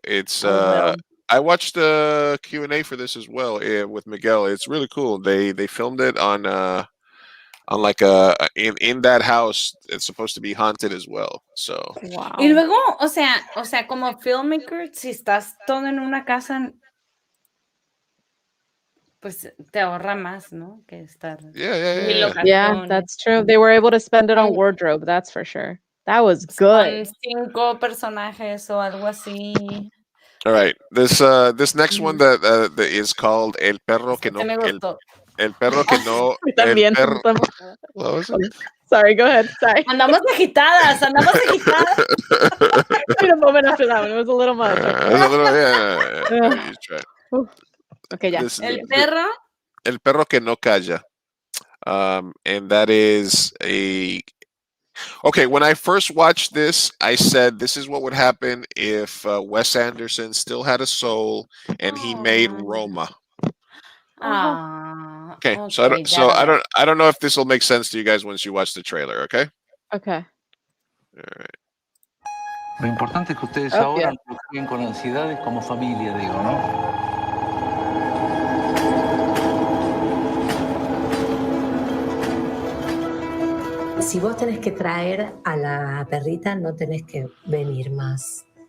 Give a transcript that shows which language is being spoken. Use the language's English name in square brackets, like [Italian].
[English] It's I watched the Q&A for this as well with Miguel. It's really cool. They filmed it on like in that house. It's supposed to be haunted as well. So wow. [Spanish] Y luego, o sea, como filmmaker, si estás todo en una casa, pues te ahorra más, ¿no? Que estar. [English] Yeah, that's true. They were able to spend it on wardrobe, that's for sure. That was good. [Spanish] Con 5 personajes o algo así. [English] all right, this next one that is called El Perro que no El Perro que no [Spanish] También. [English] What was it? Sorry, go ahead. Sorry. [Spanish] Andamos agitadas. [English] Wait a moment after that one. It was a little much. You try. Okay, yeah. [Spanish] El perro. El Perro que no calla. [English] And that is okay, when I first watched this, I said this is what would happen if Wes Anderson still had a soul and he made Roma. Okay, so I don't know if this will make sense to you guys once you watch the trailer, okay? Okay. All right. [Spanish] Lo importante es que ustedes ahora lo viven con ansiedades como familia, digo, ¿no? Si vos tenés que traer a la perrita, no tenés que venir más.